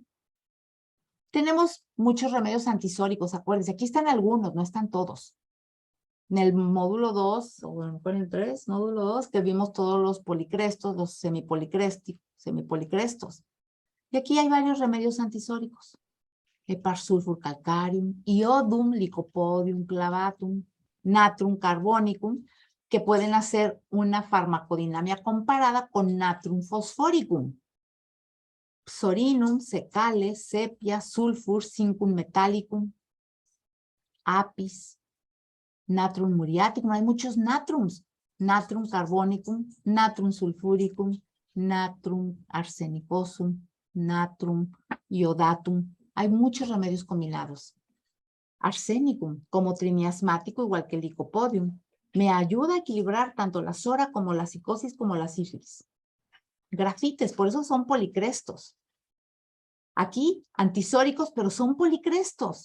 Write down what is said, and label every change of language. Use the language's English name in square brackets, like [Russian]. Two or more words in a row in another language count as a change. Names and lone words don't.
[Spanish] Tenemos muchos remedios antisóricos, acuérdense, aquí están algunos, no están todos. En el módulo 2, o en el 3, módulo 2, que vimos todos los policrestos, los semipolicrestos. Y aquí hay varios remedios antisóricos. Hepar sulfur calcareum, iodum lycopodium clavatum, natrum carbonicum, que pueden hacer una farmacodinamia comparada con natrum fosforicum. Psorinum, secales, sepia, sulfur, zincum metallicum, apis, natrum muriaticum, hay muchos natrums, natrum carbonicum, natrum sulfuricum, natrum arsenicosum, natrum iodatum. Hay muchos remedios combinados. Arsenicum, como trimiasmático, igual que el licopodium. Me ayuda a equilibrar tanto la sora como la psicosis como la sífilis. Grafites, por eso son policrestos. Aquí, antisóricos, pero son policrestos.